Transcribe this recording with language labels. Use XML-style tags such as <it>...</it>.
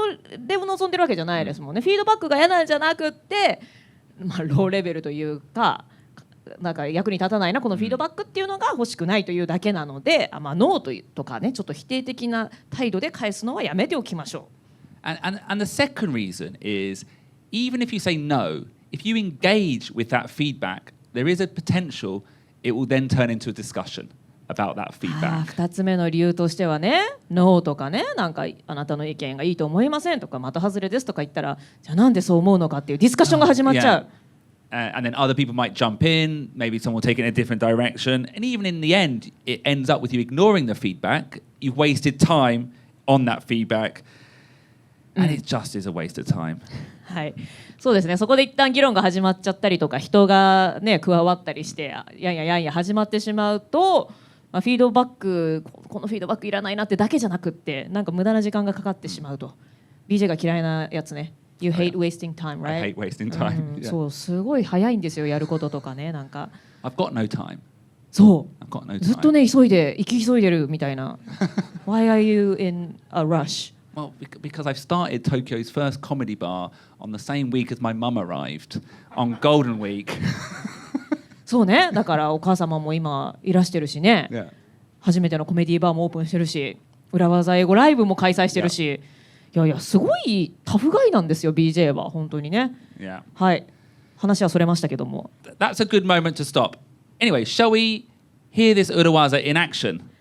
<ja>それを望んでるわけじゃないですもんね。フィードバックが嫌なんじゃなくって、ローレベルというか、なんか役に立たないなこのフィードバックっていうのが欲しくないというだけなので、ノーとかね、ちょっと否定的な態度で返すのはやめておきましょう。</ja> <en>And the second reason is, even if you say no, if you engage with that feedback, there is a potential it will then turn into a discussion about that feedback. 2つ目の理由としてはね、ノーとかね、なんかあなたの意見がいいと思いませんとか、的外れですとか言ったら、じゃあなんでそう思うのかっていうディスカッションが始まっちゃう。 And then other people might jump in, maybe someone will take it in a different direction, and even in the end, it ends up with you ignoring the feedback. You've wasted time on that feedback, and it just is a waste of time.</en> <ja>はい、そうですね。そこで一旦議論が始まっちゃったりとか、人がね加わったりして、やんや始まってしまうと、フィードバック、このフィードバックいらないなってだけじゃなくって、なんか無駄な時間がかかってしまうと。 BJ が嫌いなやつね。</ja> <en>You hate wasting time, right? I hate wasting time.</en> <ja>そう、すごい早いんですよ、やることとかね、なんか。</ja> <en>I've got no time.</en> <ja>そう。</ja> <en>I've got no time.</en> <ja>ずっとね、行き急いでるみたいな。</ja> <en>Why are you in a rush? Well, because I've started Tokyo's first comedy bar on the same week as my mum arrived on Golden Week.</en> <ja>そうね、だからお母様も今いらしてるしね。</ja> <en>Yeah.</en> <ja>初めてのコメディバーもオープンしてるし、裏技英語ライブも開催してるし、いやすごいタフガイなんですよ BJ は本当にね。</ja> <en>Yeah.</en> <ja>はい、話はそれましたけども。</ja> <en>That's a good moment to stop. Anyway, shall we hear this Urawaza in action?</en>